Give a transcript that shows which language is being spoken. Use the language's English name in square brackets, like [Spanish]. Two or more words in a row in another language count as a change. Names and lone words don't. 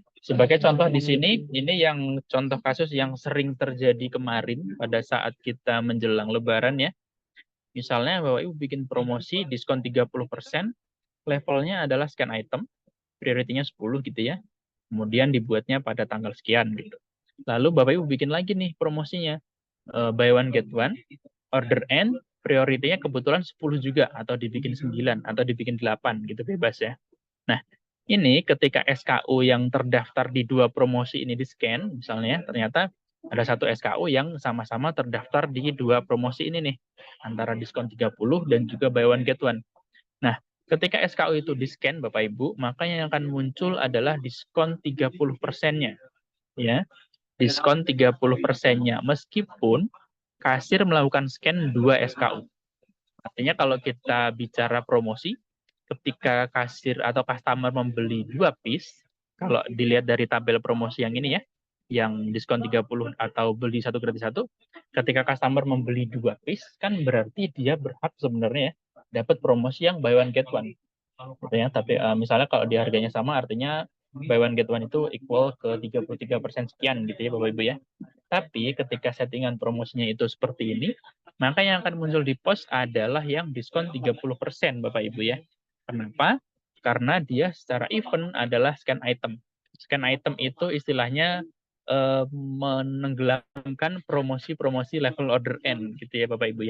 [Indonesian] Sebagai contoh di sini, ini yang contoh kasus yang sering terjadi kemarin pada saat kita menjelang Lebaran ya. Misalnya Bapak Ibu bikin promosi diskon 30%, levelnya adalah [English] scan item, [Indonesian] prioritinya 10 gitu ya. Kemudian dibuatnya pada tanggal sekian gitu. Lalu Bapak Ibu bikin lagi nih promosinya, [English] buy one get one, order N, [Indonesian] prioritinya kebetulan 10 juga, atau dibikin 9, atau dibikin 8, gitu bebas ya. Nah, ini ketika SKU yang terdaftar di 2 promosi ini di-scan, misalnya ternyata ada satu SKU yang sama-sama terdaftar di 2 promosi ini nih, antara diskon 30 dan juga [English] buy one get one. [Indonesian] Nah, ketika SKU itu di-scan Bapak Ibu, maka yang akan muncul adalah diskon 30%-nya. Ya, diskon 30%-nya meskipun kasir melakukan scan 2 SKU. Artinya kalau kita bicara promosi, ketika kasir atau customer membeli 2 piece, kalau dilihat dari tabel promosi yang ini ya, yang diskon 30 atau beli 1 gratis 1, ketika customer membeli 2 piece, kan berarti dia berhak sebenarnya ya, dapat promosi yang [English] buy one get one. [Indonesian] Gitu ya. Tapi misalnya kalau di harganya sama, artinya [English] buy one get one [Indonesian] itu equal ke 33% sekian gitu ya Bapak Ibu ya. Tapi ketika settingan promosinya itu seperti ini, maka yang akan muncul di post adalah yang diskon 30% Bapak Ibu ya. Kenapa? Karena dia secara event adalah [English] scan item. Scan item [Indonesian] itu istilahnya menenggelamkan promosi-promosi level [English] order N [Indonesian] gitu ya Bapak Ibu ya.